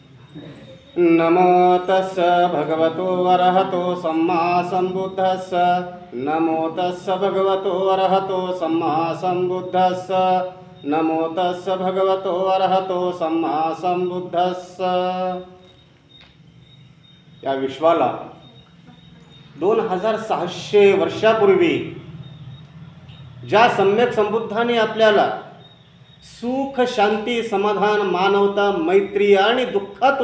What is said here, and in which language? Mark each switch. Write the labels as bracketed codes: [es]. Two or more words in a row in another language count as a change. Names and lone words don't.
[pi] नमो तस्स भगवतो अरहतो सम्मा सम्बुद्धस्स। नमो तस्स भगवतो अरहतो सम्मा सम्बुद्धस्स। नमो तस्स भगवतो अरहतो सम्मा सम्बुद्धस्स। [mr] या विश्वाला 2600 वर्षापूर्वी ज्या सम्यक संबुद्धांनी आपल्याला सुख, शांती, समाधान, मानवता, मैत्री आणि दुःखातून